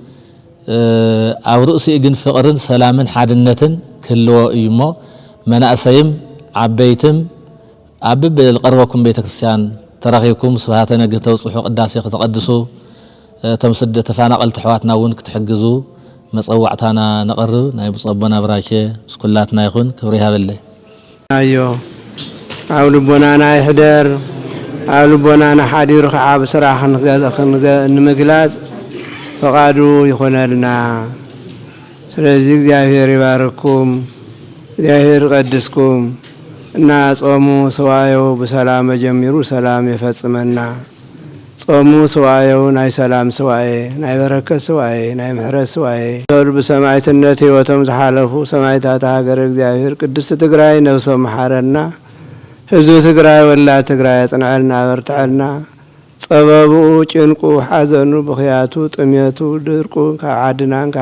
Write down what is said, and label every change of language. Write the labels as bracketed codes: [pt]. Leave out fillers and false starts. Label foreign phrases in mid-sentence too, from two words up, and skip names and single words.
[ti] ኣብ ርእሲ ግን ፍቅርን ሰላምን ሓድነትን ክህልዎ እዩሞ መናእሰይም ዓበይትም ኣብ ብልቀርበኩም ቤተክርስቲያን ተራኺብኩም ስብሃተ ነግህ ተውፅሑ ቅዳሴ ክትቀድሱ እቶም ስደት ተፈናቀልቲ ኣሕዋትና እውን ክትሕግዙ መጸዋዕታና ነቕርብ ናይ ብጸቦና ብራሸ ስኩላትና ይኹን ክብሪ ይሃበለይ አዮ ኣብ ልቦናና ይሕደር ኣብ ልቦናና ሓዲሩ ከዓ ብስራሕ ንምግላጽ ፈቃዱ ይኾነልና ስለዚህ እግዚአብሔር ይባርኩም እግዚአብሔር ይቀድስኩም እና ጾሙ ሰዋየው በሰላም ጀምሩ ሰላም ይፈጽመና ጾሙ ሰዋየው ናይ ሰላም ሰዋየ ናይ በረከት ሰዋየ ናይ ምሕረት ሰዋየ ተርብ ሰማዕትነት ህይወቶም ዝሓለፉ ሰማዕታት ሀገር እግዚአብሔር ቅድስት ትግራይ ነፍሶም መሐረና ህዝብ ትግራይ ወላድ ትግራይ ጽንዕልና በርትዕልና ጸበቡ ጭንቁ ሐዘኑ ብኽያቱ ጥሜቱ ድርቁ ካብ ዓድናን ካብ